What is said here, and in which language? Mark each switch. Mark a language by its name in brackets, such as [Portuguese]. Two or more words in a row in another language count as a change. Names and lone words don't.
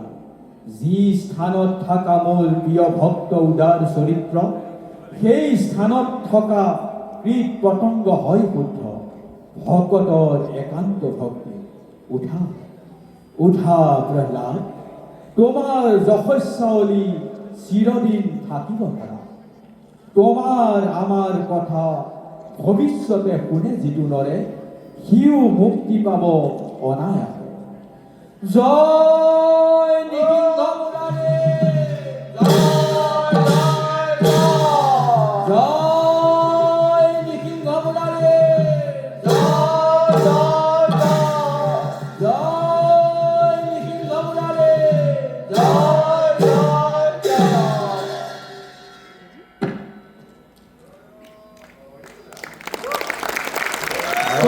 [Assamese] যি স্থানত থকা মোৰ প্ৰিয় ভক্ত উদাৰ চৰিত্ৰ সেই স্থানত থকা কীট পতংগ হয় শুদ্ধ ভকতৰ একান্ত ভক্তি। উঠা উঠা প্ৰহ্লাদ, তোমাৰ যশস্যাৱলী চিৰদিন থাকিব পাৰা। তোমার আমার কথা ভবিষ্যতে শুনে যিটো নৰে সিও মুক্তি পাব অনায়াসে। জয় নৃসিংহ মুৰাৰী, জয় নৃসিংহ মুৰাৰী, জয় নৃসিংহ মুৰাৰী, तो